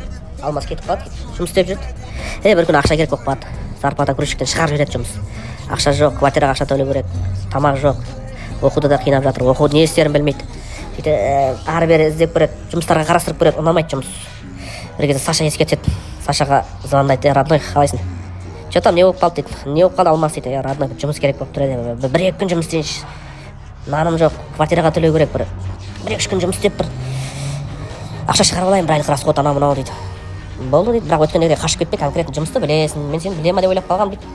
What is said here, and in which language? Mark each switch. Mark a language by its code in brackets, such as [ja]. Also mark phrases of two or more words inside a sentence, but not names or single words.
[kk] Алмас кетіп қалады, жұмыс істеп жүреді. Бір күні ақша керек болып қалады. Зарплата грузчиктен шығарып жібереді жұмыс. Ақша жоқ, квартираға ақша төлеу керек, тамақ жоқ. Оқуда да қинап жатыр, оқуды не істерін білмейді. Сөйтіп ары бері іздеп көреді, жұмыстарға қарастырып көреді, ұнамайды жұмыс. Бір кезде Саша ескертеді. Сашаға звондайды, "Родной, қалайсың? [ru] Что там, [kk] не болып қалды" дейді. "Не болып қалды Алмас" дейді. "Родной, жұмыс керек болып тұр еді. Бір-екі күн жұмыс істейінші. Наным жоқ, квартираға төлеу керек, бір-екі күн жұмыс істеп, бір ақша шығарып алайын, бір айлық расход, анау-мынау" дейді. "Болды" дейді, "бірақ өткен жерге қашып кетпе, конкретно жұмысты білесің, мен сені біле ма деп ойлап қалғам" дейді.